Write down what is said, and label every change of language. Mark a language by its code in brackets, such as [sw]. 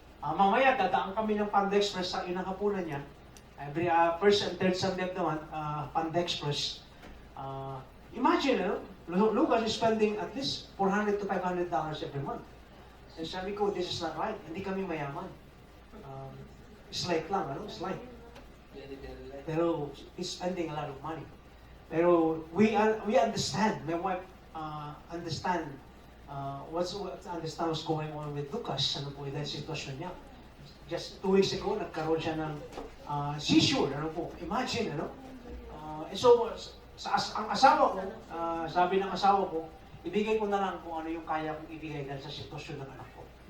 [tl] Mamaya, dadaan kami ng Panda Express sa inang hapunan niya. [en] Every first and third Sunday of the month, Panda Express. Imagine, Lucas is spending at least $400 to $500 every month. And [tl] sabi ko, [en] this is not right. [tl] Hindi kami mayaman. Slight lang, [en] Slight. Pero he's spending a lot of money. Pero we understand. My wife understand what's going on with Lucas. [tl] Ano po yung sitwasyon niya. [en] Just 2 weeks ago, [tl] nagkaroon siya ng seizure. [en] Imagine, And so, [tl] ang asawa ko, sabi ng asawa ko, ibigay ko na lang kung ano yung kaya kong ibigay dahil sa sitwasyon ng anak ko.